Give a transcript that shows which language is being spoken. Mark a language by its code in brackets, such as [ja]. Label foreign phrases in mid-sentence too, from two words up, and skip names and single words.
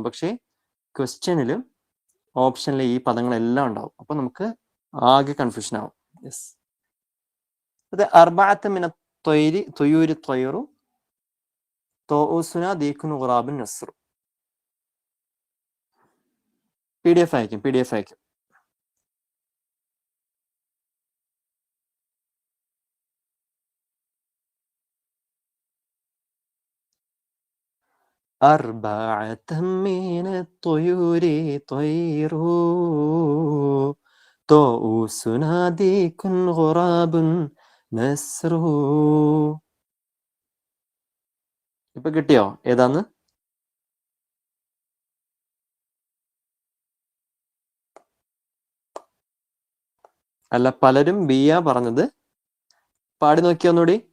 [ml] പക്ഷേ ക്വസ്റ്റ്യനിലും ഓപ്ഷനിലെ ഈ പദങ്ങളെല്ലാം ഉണ്ടാവും. അപ്പൊ നമുക്ക് ആകെ കൺഫ്യൂഷൻ ആവും. [ar] യെസ്, അത് أربعة من طير طيور طير طاووس ديك غراب نسر. [ml] PDF അയക്കും. [ar] أربعة من الطيور طير طاووس ديك غراب نسر. [ml] ഇപ്പൊ കിട്ടിയോ ഏതാന്ന്? അല്ല, പലരും ബിയാ പറഞ്ഞത്. പാടി നോക്കിയ ഒന്നുകൂടി.